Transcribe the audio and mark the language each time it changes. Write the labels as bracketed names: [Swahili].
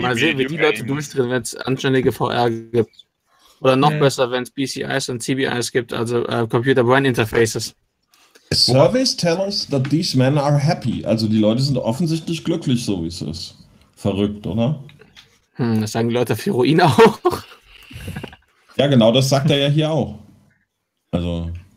[German] Mal sehen, wie die Leute durchdrehen, wenn es anständige VR gibt. Oder noch besser, wenn es PCIs und CBIs gibt, also Computer Brain Interfaces. [English] Surveys tell us that these men are happy. [German] Also die Leute sind offensichtlich glücklich, so wie es ist. Verrückt, oder? Das sagen die Leute auf Heroin auch. Ja, genau, das sagt er ja hier auch. Also.